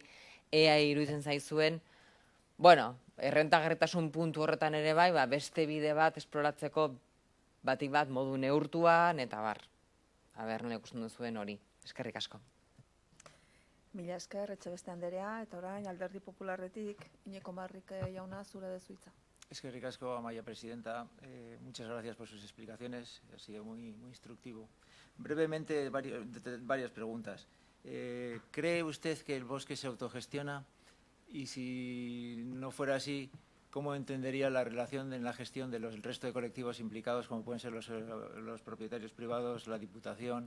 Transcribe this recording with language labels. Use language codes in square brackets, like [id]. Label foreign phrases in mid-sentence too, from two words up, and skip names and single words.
[eu] Ea iruditzen zaizuen, errentagarritasun puntu horretan ere bai, beste bide bat esploratzeko batik bat modu neurtuan eta nola ikusten duzuen hori. Eskerrik asko. Mila esker, Etxebeste Anderea, eta orain Alderdi Popularretik Iñigo Marrik jauna zure dezuitza. Eskerrik asko, Amaia Presidenta. [es] Muchas gracias por sus explicaciones. Ha sido muy instructivo. Brevemente, varias preguntas. ¿Cree usted que el bosque se autogestiona? Y si no fuera así, ¿cómo entendería la relación en la gestión del resto de colectivos implicados, como pueden ser los propietarios privados, la Diputación?